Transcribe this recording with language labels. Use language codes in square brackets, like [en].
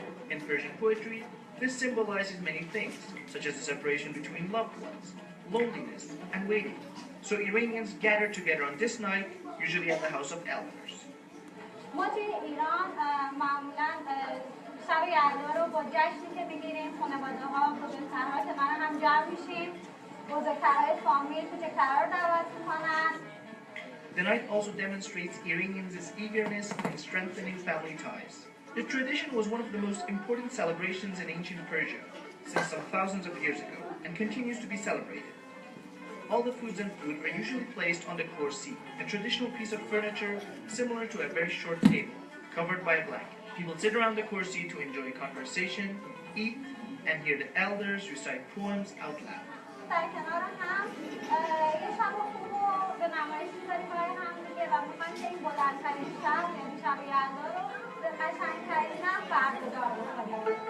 [en] In Persian poetry, this symbolizes many things, such as the separation between loved ones, loneliness, and waiting. So Iranians gather together on this night, usually at the house of elders. [fa] ما توی ایران معمولا شب یلدا رو با جشنی که میگیریم خانواده‌ها بزرگترها که من هم جمع میشیم بزرگترهای فامیل کوچکترها رو دعوت میکنن. [en] The night also demonstrates Iranians' eagerness in strengthening family ties. The tradition was one of the most important celebrations in ancient Persia, since some thousands of years ago, and continues to be celebrated. All the foods and food are usually placed on the kursi, a traditional piece of furniture similar to a very short table, covered by a blanket. People sit around the kursi to enjoy conversation, eat, and hear the elders recite poems out loud. [fa] در کنار هم یه شب خوب رو به نمایش می‌ذاریم برای هم دیگه و می‌خوایم که این بلندترین شب یعنی شب یلدا رو به قشنگترین هم برگزار بکنیم.